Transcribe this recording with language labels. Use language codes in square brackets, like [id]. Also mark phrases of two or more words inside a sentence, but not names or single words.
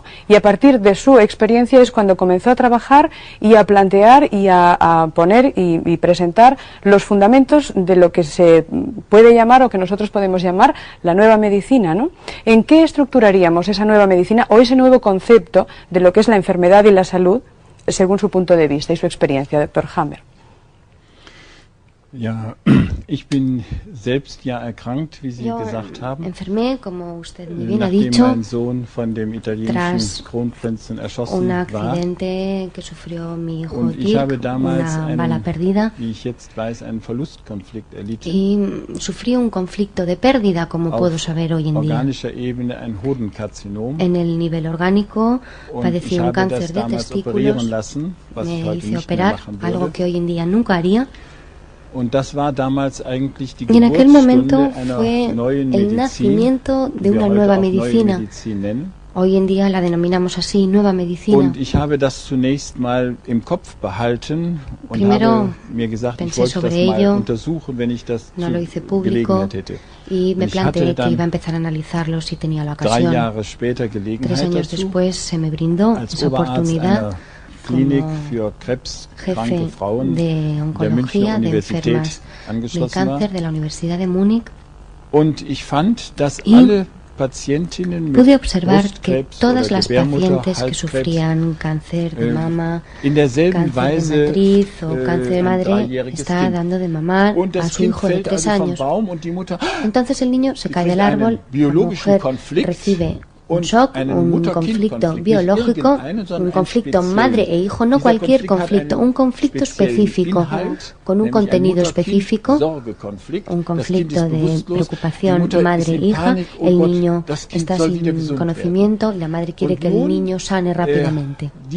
[es] Y a partir de su experiencia es cuando comenzó a trabajar y a plantear y a poner y presentar los fundamentos de lo que se puede llamar o que nosotros podemos llamar la nueva medicina, ¿no? ¿En qué estructuraríamos esa nueva medicina o ese nuevo concepto de lo que es la enfermedad y la salud según su punto de vista y su experiencia, doctor Hammer? [de] Ja, ich bin selbst ja erkrankt, wie Sie gesagt haben. [es] Enfermé, como usted muy bien ha dicho, [de] mein Sohn von dem italienischen Kronprinzen erschossen [es] un accidente que sufrió mi hijo [de] und ich habe Dirk, damals [es] una bala perdida, [de] wie ich jetzt weiß, einen Verlustkonflikt erlitten. [es] Y sufrí un conflicto de pérdida, como puedo saber hoy en día. [de] Organischer Ebene ein Hodenkarzinom. [es] En el nivel orgánico padecí un cáncer de testículos, me hice operar, algo que hoy en día nunca haría. [de] Und das war damals eigentlich die [es] Y en aquel momento [de] Geburtsstunde [es] fue [de] einer neuen [es] el [de] Medizin, [es] nacimiento de [de] die wir [es] una [de] heute [es] nueva [de] auch neue [es] medicina. [de] Medizin nennen. [es] Hoy en día la denominamos así, nueva medicina. [de] Und ich habe das zunächst mal im Kopf behalten und [es] Primero [de] habe mir gesagt, ich wollte das mal untersuchen, wenn ich das [es] no lo hice [de] zur [es] público, [de] Gelegenheit hätte. [es] y me [de] Ich hatte [es] planteé que [de] dann [es] iba a empezar a analizarlo si tenía la 3 ocasión. [de] Jahre später 3 Gelegenheit [es] años [de] dazu, [es] después se me brindó [de] als [es] esa [de] Oberarzt [es] oportunidad [de] einer Klinik [es] como [de] für krebskranke [es] jefe [de] Frauen [es] de [de] der Münchner [es] oncología de [de] Universität [es] enfermas de [de] angeschlossen war. [es] cáncer de la Universidad de Múnich. [de] Und ich fand, dass [es] Y [de] alle Patientinnen [es] pude [de] mit [es] observar que [de] Brustkrebs [es] todas [de] oder [es] las [de] Gebärmutter, [es] pacientes que [de] Halskrebs [es] sufrían cáncer de mama, [de] in derselben [es] cáncer de [de] Weise [es] matriz o cáncer de [de] ein [es] madre, [de] dreijähriges [es] está [de] Kind. [es] dando de mamar [de] Und [es] a [de] das [es] su [de] Kind [es] hijo de [de] fällt [es] 3 [de] also vom [es] años. [de] Baum und die Mutter [es] Entonces el niño se cae [de] kriegt [es] del árbol, [de] einen [es] la [de] biologischen [es] mujer [de] Konflikt [es] recibe un shock, un conflicto biológico, un conflicto madre e hijo, no cualquier conflicto, un conflicto específico, con un contenido específico, un conflicto de preocupación madre-hija, el niño está sin conocimiento y la madre quiere que el niño sane rápidamente.